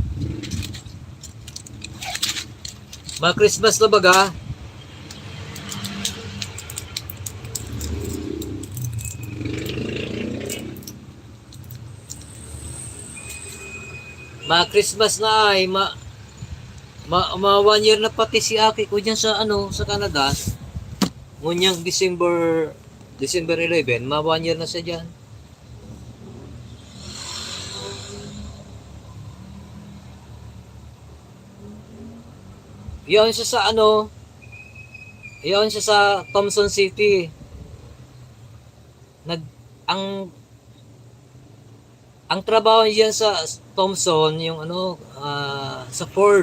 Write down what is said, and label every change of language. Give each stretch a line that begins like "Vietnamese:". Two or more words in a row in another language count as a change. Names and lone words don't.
Bikol: Mga Christmas na baga, mga Christmas na ay, ma 1 year na pati si Aki ko dyan sa ano, sa Canada. Ngunyang December 11, ma 1 year na siya dyan. Iyon siya sa ano, iyon siya sa Thompson City. Nag ang ang trabaho niya sa Thompson, yung ano, sa Ford.